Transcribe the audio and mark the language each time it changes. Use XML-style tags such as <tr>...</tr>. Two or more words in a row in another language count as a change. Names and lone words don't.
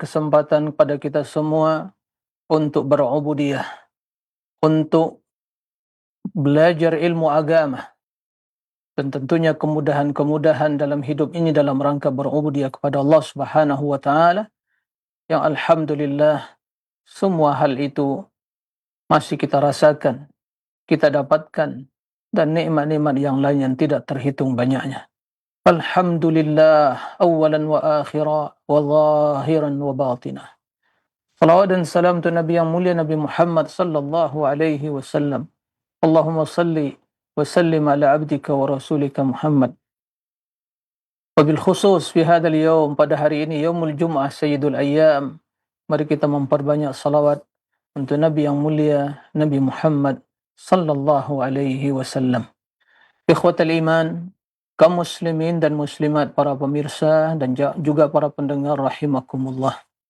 <id>kesempatan kepada kita semua untuk berubudiyah, untuk belajar ilmu agama, dan tentunya kemudahan-kemudahan dalam hidup ini dalam rangka berubudiyah kepada Allah</id> <ar>سبحانه وتعالى,</ar> <id>yang alhamdulillah semua hal itu masih kita rasakan, kita dapatkan, dan nikmat-nikmat yang lain yang tidak terhitung banyaknya.</id> <ar>الحمد لله أولا وآخرا وظاهرا وباطنا.</ar> <id>Salawat dan salam tu Nabi yang mulia Nabi Muhammad</id> <ar>صلى الله عليه وسلم. اللهم صل وسلم على عبدك ورسولك محمد. وبالخصوص في هذا اليوم,</ar> <id>pada hari ini</id> <ar>يوم الجمعة سيد الأيام,</ar> <id>mari kita memperbanyak salawat untuk Nabi yang mulia Nabi Muhammad</id> <ar>صلى الله عليه وسلم. إخوة الإيمان,</ar> <id>kaum muslimin dan muslimat, para pemirsa dan juga para pendengar rahimakumullah.</id>